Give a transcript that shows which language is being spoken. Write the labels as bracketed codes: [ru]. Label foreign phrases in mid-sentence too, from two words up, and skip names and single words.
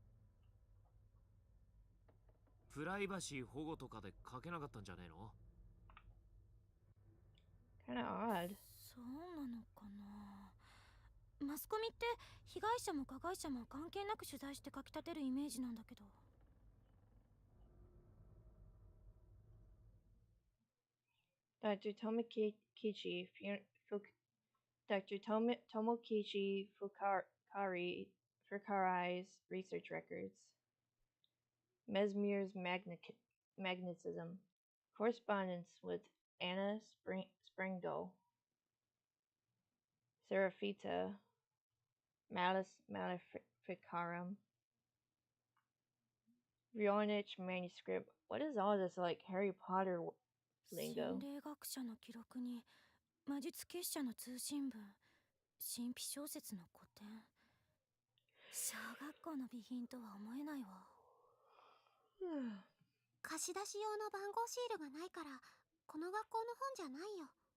[ja] プライバシー保護とかで書けなかったんじゃねえの？ [en] Kinda odd. [ja] そうなのかな。マスコミって被害者も加害者も関係なく取材して書き立てるイメージなんだけど。 [en] Dr. Tomokichi Dr. Tomokichi Fukarai's research records. Mesmer's magnetism. Correspondence with Anna Springdale. Seraphita. Maleficarum. Voynich manuscript. What is all this like Harry Potter lingo? [ja] 心霊学者の記録に魔術結社の通信文、神秘小説の古典。小学校の備品とは思えないわ。貸し出し用の番号シールがないからこの学校の本じゃないよ。